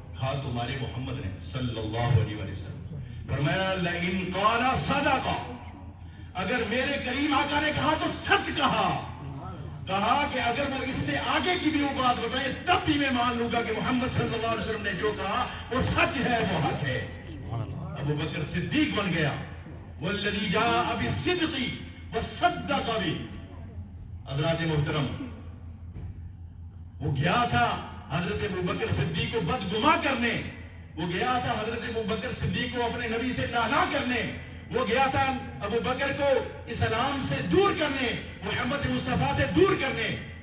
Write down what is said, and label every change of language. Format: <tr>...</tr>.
<ur>کہا تمہارے محمد نے صلی اللہ علیہ وسلم. فرمایا</ur> <ar>لئن قال صدق،</ar> <ur>اگر میرے کریم آقا نے کہا تو سچ کہا. کہا کہ اگر وہ اس سے آگے کی بھی وہ بات بتائے تب بھی میں مان لوں گا کہ محمد صلی اللہ علیہ وسلم نے جو کہا وہ سچ ہے، وہ حق ہے. ابو بکر صدیق بن گیا.</ur> <ar>والذی جاء بالصدق وصدق به.</ar> <ur>حضرات محترم، وہ گیا تھا حضرت ابو بکر صدیق کو بدگما کرنے، وہ گیا تھا حضرت ابو بکر صدیق کو اپنے نبی سے نالا کرنے، وہ گیا تھا ابو بکر کو اسلام سے دور کرنے، محمد مصطفیٰ سے دور کرنے.</ur>